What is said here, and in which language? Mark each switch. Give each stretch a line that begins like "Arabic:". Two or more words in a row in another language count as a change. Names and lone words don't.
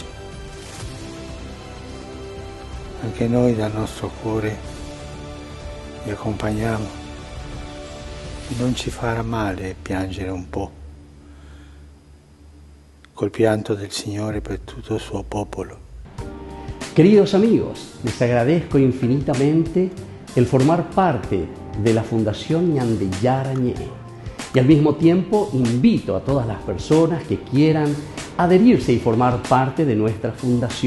Italian: Anche noi dal nostro cuore vi accompagniamo e non ci farà male piangere un po' col pianto del Signore per tutto il suo popolo.
Spanish: Queridos amigos, les agradezco infinitamente el formar parte de la Fundación Ñande Yarañe y al mismo tiempo invito a todas las personas que quieran adherirse y formar parte de nuestra fundación.